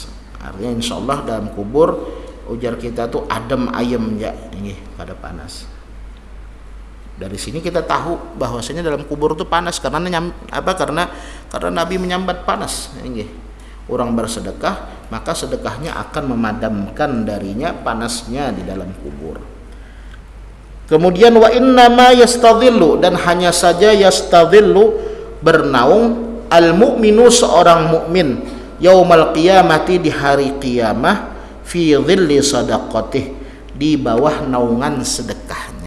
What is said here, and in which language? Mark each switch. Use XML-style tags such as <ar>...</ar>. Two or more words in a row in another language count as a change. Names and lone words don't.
<id>Artinya insya Allah dalam kubur ujar kita tuh</id> <jv>adem ayem</jv> <id>ya, kada panas. Dari sini kita tahu bahwasanya dalam kubur tuh panas karena Nabi menyambat panas. Orang bersedekah maka sedekahnya akan memadamkan darinya panasnya di dalam kubur. Kemudian</id> <ar>وإنما يستظل,</ar> <id>dan hanya saja yastadhillu, bernaung,</id> <ar>المؤمن,</ar> <id>seorang mukmin,</id> <ar>يوم القيامة,</ar> <id>di hari qiyamah,</id> <ar>في ظل صدقته,</ar> <id>di bawah naungan sedekahnya.</id>